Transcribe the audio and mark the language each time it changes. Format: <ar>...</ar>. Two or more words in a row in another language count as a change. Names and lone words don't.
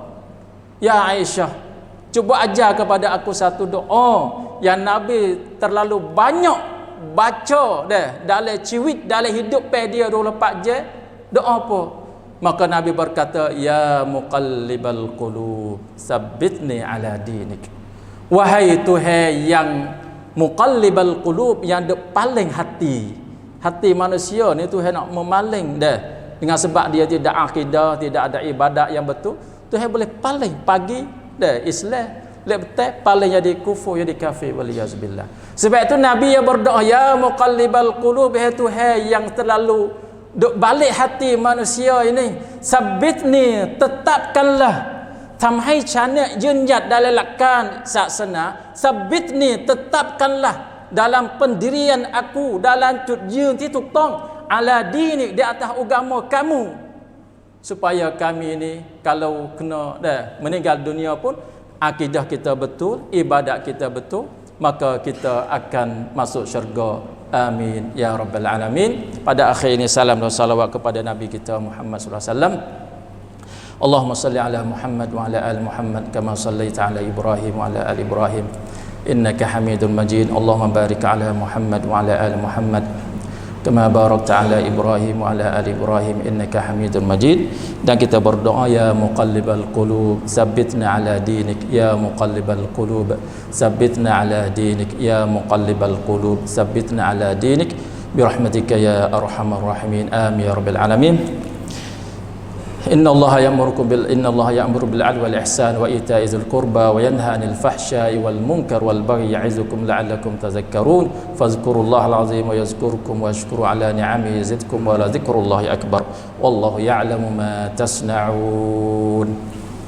<ms>Ya Aisyah, cuba ajar kepada aku satu doa yang Nabi terlalu banyak baca dalam ciwit, dalam hidup dia 24 jam. Doa apa? Maka Nabi berkata,</ms> <ar>يا مقلب القلوب ثبتني على دينك.</ar> <ms>Wahai Tuhan yang</ms> <ar>مقلب القلوب,</ar> <ms>yang paling hati manusia ni Tuhan nak memaling dengan sebab dia tidak akidah, tidak ada ibadat yang betul, Tuhan boleh paling pagi Islam, lepas paling jadi kufur, jadi kafir, waliyazbillah. Sebab itu Nabi yang berdoa,</ms> <ar>يا مقلب القلوب,</ar> <ms>ya Tuhan yang terlalu duk balik hati manusia ini, sabbitni, tetapkanlah,</ms> <th>ทำให้ฉันเนี่ยยืนหยัด dalam หลักการศาสนา</th> <ms>sabbitni, tetapkanlah dalam pendirian aku, dalam</ms> <th>จุดยืนที่ถูกต้อง</th> <ar>على دينك,</ar> <ms>di atas agama kamu. supaya kami ni kalau kena dah meninggal dunia pun akidah kita betul, ibadat kita betul, maka kita akan masuk syurga.</ms> <ar>آمين يا رب العالمين.</ar> <ms>Pada akhir ini salam dan salawat kepada Nabi kita Muhammad</ms> <ar>صلى الله عليه وسلم. اللهم صل على محمد وعلى آل محمد كما صليت على إبراهيم وعلى آل إبراهيم إنك حميد مجيد. اللهم بارك على محمد وعلى آل محمد كما باركت على إبراهيم وعلى آل إبراهيم إنك حميد مجيد.</ar> <ms>Dan kita berdoa,</ms> <ar>يا مقلب القلوب ثبتنا على دينك يا مقلب القلوب ثبتنا على دينك يا مقلب القلوب ثبتنا على دينك برحمتك يا أرحم الراحمين. آمين يا رب العالمين. إن الله يأمر بالعدل والإحسان وإيتاء ذي القربى وينهى عن الفحشاء والمنكر والبغي يعظكم لعلكم تذكرون. فاذكروا الله العظيم يذكركم واشكروه على نعمه يزدكم ولذكر الله أكبر. والله يعلم ما تصنعون.</ar>